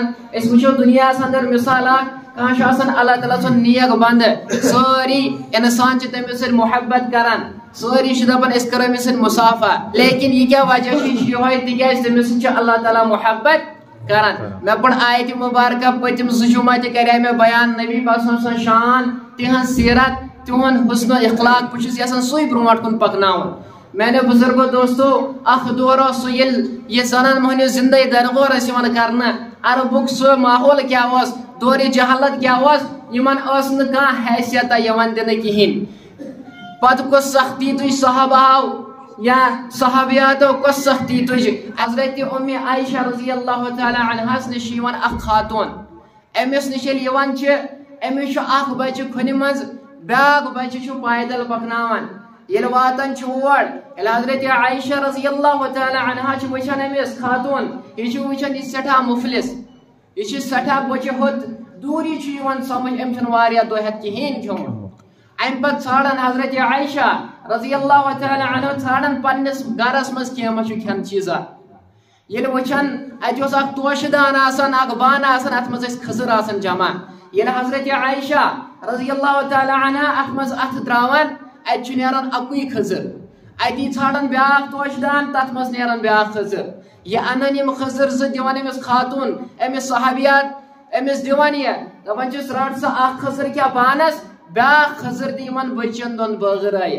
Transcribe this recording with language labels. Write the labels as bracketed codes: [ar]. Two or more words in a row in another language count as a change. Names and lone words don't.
[ks] أسۍ وٕچھو دُنیاہس انٛدر مثال اکھ، کانٛہہ چھُ آسان اللہ تعالیٰ سُنٛد نیک بنٛدٕ، سٲری انسان چھِ تٔمِس سۭتۍ محبت کران، سٲری چھِ دپان أسۍ کرو أمِس سۭتۍ مُصافہ، لیکن یہِ کیٛاہ وجہ چھُ؟ یہِ چھُ یِہوے تِکیازِ تٔمِس سۭتۍ چھُ اللہ تعالیٰ محبت کران. مےٚ پٔر آیتہِ مُبارکہ پٔتِم 2 جمعہ تہِ کرے مےٚ بیان نبی پاک [ar] صلی اللہ علیہ وسلم [ks] سٕنٛز شان، تِہنٛز سیرت، تِہُنٛد حسن و اخلاق. بہٕ چھُس یژھان سُے برونٛٹھ کُن پکناوُن. میانیو بزرگو دوستو، اکھ دور اوس سُہ ییٚلہِ زنان مۄہنیو زندے درغور ٲسۍ یِوان کرنہٕ. عربُک سُہ ماحول کیٛاہ اوس، دورِ جہالت کیٛاہ اوس، یِمن ٲس نہٕ کانٛہہ حیثیتا یِوان دِنہٕ کِہیٖنۍ. پتہٕ کۄس سختی تُج صحابہو یا صحابیاتو کۄس سختی تُج. حضرت ام عائشہ [ar] رضی اللہ تعالیٰ عنہس [ks] نِش چھِ یِوان اکھ خاتون. أمِس نِش ییٚلہِ یِوان چھِ، أمِس چھُ اکھ بچہِ کھۄنہِ منٛز، بیاکھ بچہِ چھُ پیدل پکناوان. ییٚلہِ واتان چھِ اور، ییٚلہِ حضرت عائشہ [ar] رضی اللہ تعالیٰ عنہا [ks] چھِ وٕچھان أمِس خاتون، یہِ چھِ وٕچھان یہِ سٮ۪ٹھاہ مُفلِس، یہِ چھِ سٮ۪ٹھاہ بُچہِ ہوٚت. دوٗری چھُ یِوان سمجھ أمۍ چھُنہٕ واریاہ دۄہ ہٮ۪تھ کِہیٖنۍ کھیوٚمُت. امہِ پتہٕ ژھانڈان حضرت عائشہ [ar] رضی اللہ تعالیٰ عنہ [ks] ژھانڈان پننس گرس منٛز کینٛہہ ما چھُ کھٮ۪ن چیٖزا. ییٚلہِ وٕچھان اتہِ اوس اکھ توشہٕ دان آسان، اکھ بانہٕ آسان، اتھ منٛز ٲسۍ کھٔزٕر آسان جمع. ییٚلہِ حضرت عائشہ [ar] رضی اللہ تعالیٰ عنہ [ks] اتھ منٛز اتھٕ تراوان، اتہِ چھُ نیران اکُے کھٔزٕر. اتی ژھانڈان بیاکھ توشہٕ دان، تتھ منٛز نیران بیاکھ کھٔزٕر. یہِ انان یِم کھٔزٕر زٕ، دِوان أمِس خاتون، أمِس صحابیات، أمِس دِوان یہِ، دپان چھِس رٹ سا اکھ کھٔزٕر کھےٚ پانس، بیاکھ کھٔزٕر دِ یِمن بچن دۄن بٲگرٲیِتھ.